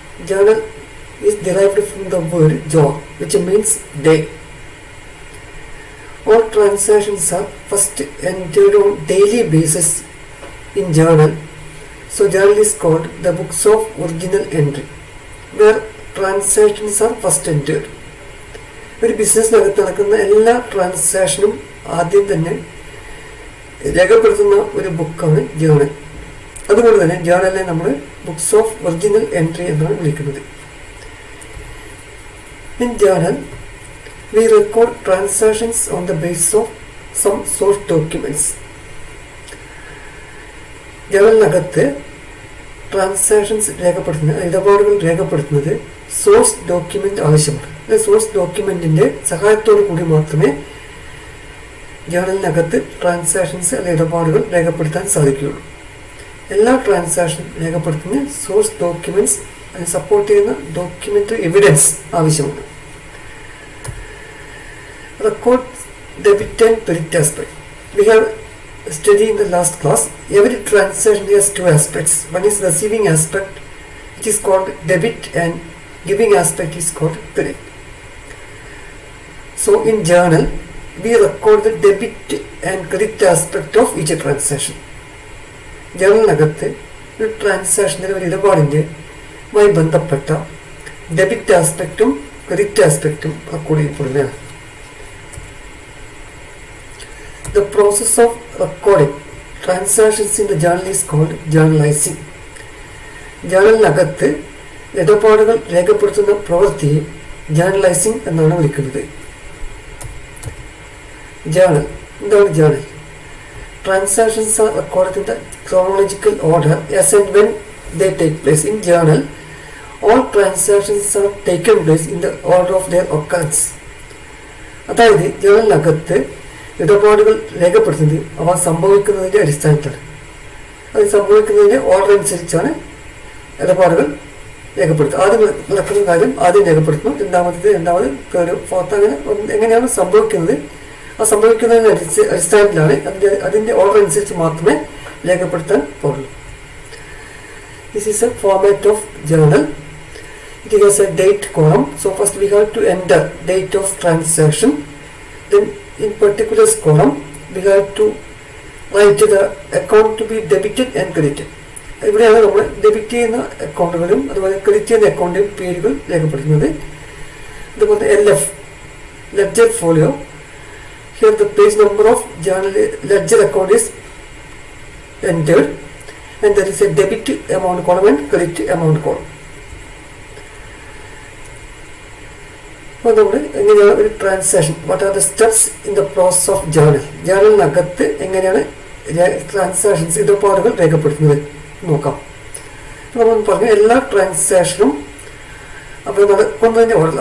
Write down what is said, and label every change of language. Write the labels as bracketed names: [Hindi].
[English] Journal is derived from the word jour, which means day. All transactions are first entered on daily basis in journal. So journal is called the books of original entry, where transactions are first entered. [Malayalam] ഒരു ബിസിനസ്സിനകത്ത് നടക്കുന്ന എല്ലാ ട്രാൻസാക്ഷനും ആദ്യം തന്നെ രേഖപ്പെടുത്തുന്ന ഒരു ബുക്കാണ് journal. അതുകൊണ്ട് തന്നെ ജേണലിനെ നമ്മൾ ബുക്സ് ഓഫ് ഒറിജിനൽ എൻട്രി എന്നാണ് വിളിക്കുന്നത്. [English] In journal we record transactions on the base of some source documents. [Malayalam] ജേണലിനകത്ത് transactions രേഖപ്പെടുത്തുന്നത്, ഇടപാടുകൾ രേഖപ്പെടുത്തുന്നത് സോഴ്സ് ഡോക്യുമെന്റ് ആവശ്യമാണ്. സോഴ്സ് ഡോക്യുമെന്റിന്റെ സഹായത്തോടു കൂടി മാത്രമേ ജേണലിനകത്ത് ട്രാൻസാക്ഷൻസ് അല്ലെങ്കിൽ ഇടപാടുകൾ രേഖപ്പെടുത്താൻ സാധിക്കുകയുള്ളൂ. എല്ലാ ട്രാൻസാക്ഷനും രേഖപ്പെടുത്തുന്ന സോഴ്സ് ഡോക്യുമെന്റ്സ് അതിന് സപ്പോർട്ട് ചെയ്യുന്ന ഡോക്യുമെന്ററി എവിഡൻസ് ആവശ്യമാണ്. [English] Record debit and credit aspect. We have studied in the last class. Every transaction has two aspects. One is receiving aspect, which is called debit, and giving aspect is called credit. So in journal we record the debit and credit aspect of each transaction. [Malayalam] ജേണലിനകത്ത് ഒരു ട്രാൻസാക്ഷൻ്റെ ഒരു ഇടപാടിൻ്റെമായി ബന്ധപ്പെട്ട debit ആസ്പെക്റ്റും credit ആസ്പെക്റ്റും record ചെയ്യപ്പെടുന്നതാണ്. [English] The process of recording transactions in the journal is called journalizing. [Malayalam] ജേണലിനകത്ത് ഇടപാടുകൾ രേഖപ്പെടുത്തുന്ന പ്രവൃത്തിയെ journalising എന്നാണ് വിളിക്കുന്നത്. Journal എന്താണ്? [English] Journal transactions are recorded in the chronological order as and when they take place. In journal all transactions are taken place in the order of their occurrence. [Malayalam] അതായത് ജേണലിനകത്ത് ഇടപാടുകൾ രേഖപ്പെടുത്തുന്നത് അവ സംഭവിക്കുന്നതിൻ്റെ അടിസ്ഥാനത്തിലാണ്. അത് സംഭവിക്കുന്നതിൻ്റെ ഓർഡർ അനുസരിച്ചാണ് ഇടപാടുകൾ രേഖപ്പെടുത്തുക. ആദ്യം നടക്കുന്ന കാര്യം ആദ്യം രേഖപ്പെടുത്തുന്നു, രണ്ടാമത് തേർഡ് ഫോർത്ത്, അങ്ങനെ എങ്ങനെയാണ് സംഭവിക്കുന്നത് ആ സംഭവിക്കുന്നതിന് അടിസ്ഥാനത്തിലാണ് അതിൻ്റെ ഓർഡർ അനുസരിച്ച് മാത്രമേ രേഖപ്പെടുത്താൻ പാടുള്ളൂ. [English] This is a format of journal. It has a date column. So first we have to enter date of transaction. Then in particulars column we have to write the account to be debited and credited. [Malayalam] ഇവിടെയാണ് നമ്മൾ debit ചെയ്യുന്ന അക്കൗണ്ടുകളും അതുപോലെ credit ചെയ്യുന്ന അക്കൗണ്ടിൻ്റെയും പേരുകൾ രേഖപ്പെടുത്തുന്നത്. [English] അതുപോലെ LF ledger folio. Here the page number of journal ledger account is entered and there is a debit amount column and credit amount column. [Malayalam] അപ്പോൾ നമ്മൾ എങ്ങനെയാണ് ഒരു transaction, [English] what are the steps in the process of journal, [Malayalam] ജേണലിനകത്ത് എങ്ങനെയാണ് transactions ഇടപാടുകൾ രേഖപ്പെടുത്തുന്നത് നോക്കാം. നമ്മൾ പറഞ്ഞു എല്ലാ ട്രാൻസാക്ഷനും അപ്പോൾ നടക്കുന്നതിൻ്റെ ഓർഡർ.